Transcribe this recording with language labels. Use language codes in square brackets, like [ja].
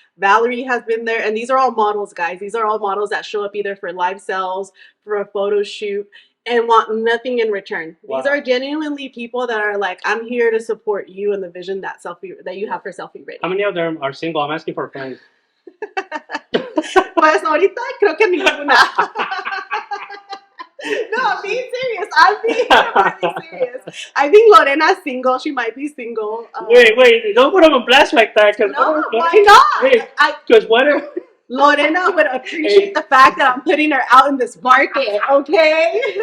[en] Valerie has been there. And these are all models, guys. These are all models that show up either for live sales, for a photo shoot, and want nothing in return. Wow. These are genuinely people that are like, I'm here to support you and the vision that you have for Celfie Ready. How many of them are single? I'm asking for friends. [es] Pues ahorita creo que ninguna. [en] No, I'm being serious. I'm being really serious. I think Lorena's single. She might be single. Wait. Don't put them on blast like that. No, why not? Because what if... Lorena would appreciate the fact that I'm putting her out in this market, okay?